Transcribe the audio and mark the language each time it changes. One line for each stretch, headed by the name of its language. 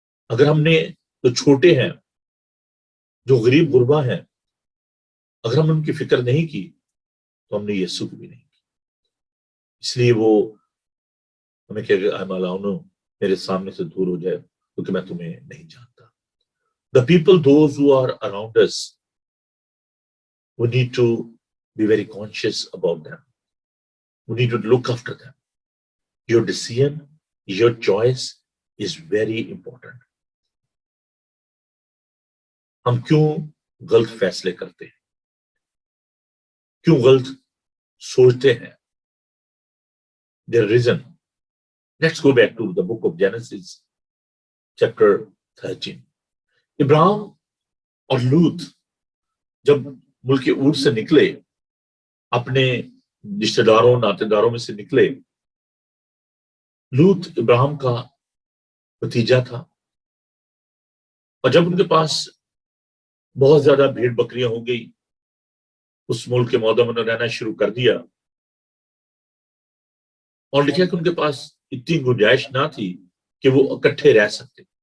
Hindi: अगर हमने जो छोटे हैं जो गरीब गुरबा हैं अगर हमने उनकी फिक्र नहीं की तो हमने यीशु को भी नहीं की। इसलिए वो हमें कह मेरे सामने से दूर हो जाए क्योंकि मैं तुम्हें नहीं जानता।
English: The people, those who are around us, we need to be very conscious about them. We need to look after them. Your decision, your choice is very important.
Hindi: हम क्यों गलत फैसले करते हैं, क्यों गलत सोचते हैं?
English: Their reason. Let's go back to the book of Genesis, chapter 13.
Hindi: Ibrahim और लूत जब मुल्क ऊर से निकले, अपने रिश्तेदारों नातेदारों में से निकले। लूत इब्राहिम का भतीजा था और जब उनके पास बहुत ज्यादा भेड़ बकरियां हो गई, उस मुल्क के मौदा में रहना शुरू कर दिया और लिखा कि उनके पास इतनी गुंजाइश ना थी कि वो इकट्ठे रह सकते।